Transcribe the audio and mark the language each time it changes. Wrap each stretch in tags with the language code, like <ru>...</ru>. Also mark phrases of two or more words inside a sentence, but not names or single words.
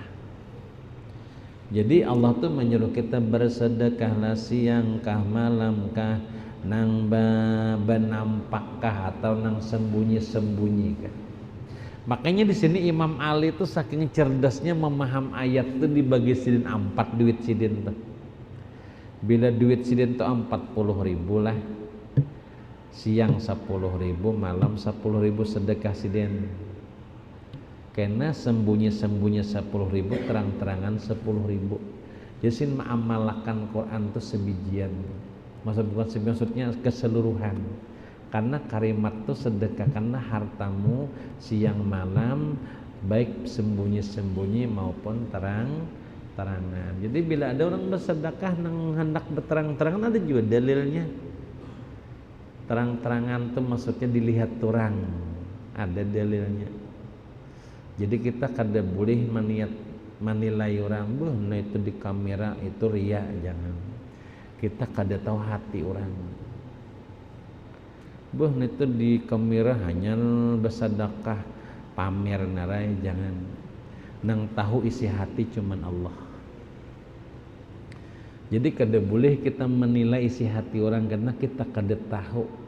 <id>Jadi Allah tuh menyuruh kita bersedekahlah siang kah malam kah,</id> <bjn>nang benampak kah atau nang sembunyi-sembunyi kah.</bjn> <id>Makanya di sini Imam Ali itu saking cerdasnya memaham ayat itu</id> <bjn>dibagi sidin 4 duit sidin tuh.</bjn> <id>Bila duit sidin tuh 40.000 lah. Siang 10.000, malam 10.000 sedekah sidin. Karena sembunyi-sembunyi 10.000, terang-terangan 10.000. Jadi sin mengamalkan Quran tuh sebijian. Maksudnya keseluruhan. Karena kalimat itu sedekahkanlah hartamu siang malam, baik sembunyi-sembunyi maupun terang-terangan. Jadi bila ada orang bersedekah nang hendak berterang-terangan ada juga dalilnya. Terang-terangan itu maksudnya dilihat orang, ada dalilnya. Jadi</id> <bjn>kita kada boleh</bjn> <id>menilai orang, nah itu di kamera itu riya, jangan. Kita kada tahu hati orang. Buh itu di kemira hanya bersedekah pamer narai jangan. Nang tahu isi hati cuman Allah. Jadi</id> <bjn>kada boleh</bjn> <id>kita menilai isi hati orang karena kita kada tahu.</id>